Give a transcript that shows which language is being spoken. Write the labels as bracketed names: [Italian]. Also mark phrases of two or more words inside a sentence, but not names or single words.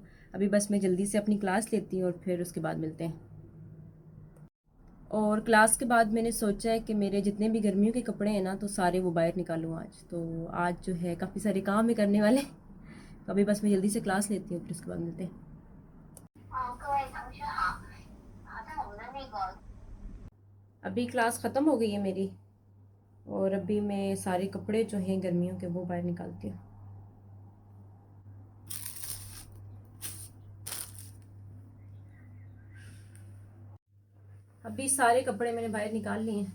[Hindi] अभी बस मैं जल्दी से अपनी क्लास लेती हूँ और फिर उसके बाद मिलते हैं। और क्लास के बाद मैंने सोचा है कि मेरे जितने भी गर्मियों के कपड़े हैं ना तो सारे वो बाहर निकालूँ आज। तो आज जो है काफ़ी सारे काम है करने वाले। तो अभी बस मैं जल्दी से क्लास लेती हूँ फिर उसके बाद मिलते हैं। [Chinese] 各位同学好，好，在我们的那个 [Hindi] अभी क्लास ख़त्म हो गई है मेरी और अभी मैं सारे कपड़े जो हैं गर्मियों के वो बाहर निकालती हूँ। अभी सारे कपड़े मैंने बाहर निकाल लिए हैं।